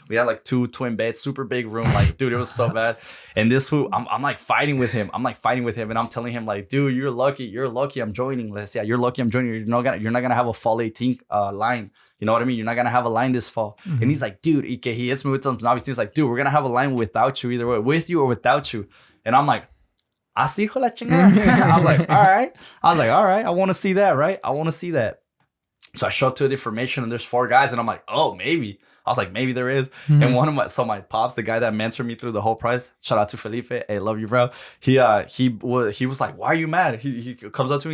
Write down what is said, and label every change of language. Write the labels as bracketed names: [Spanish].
[English] We had like 2 twin beds, super big room. Like, dude, it was so bad. And this fool, I'm like fighting with him. And I'm telling him like, dude, you're lucky I'm joining this. Yeah, you're lucky I'm joining. You're not gonna have a fall 18 line. You know what I mean? You're not going to have a line this fall. And he's like, dude, he hits me with some obvious things like, dude, we're going to have a line without you, either way, with you or without you. [Spanish] And I'm like, así hijo la chingada. [English] I was like, all right. I want to see that, right? I want to see that. So I show up to the information and there's 4 guys and I'm like, oh, maybe. I was like, maybe there is. And one of my pops, the guy that mentored me through the whole price, shout out to Felipe. Hey, love you, bro. He was like, why are you mad? He comes up to me.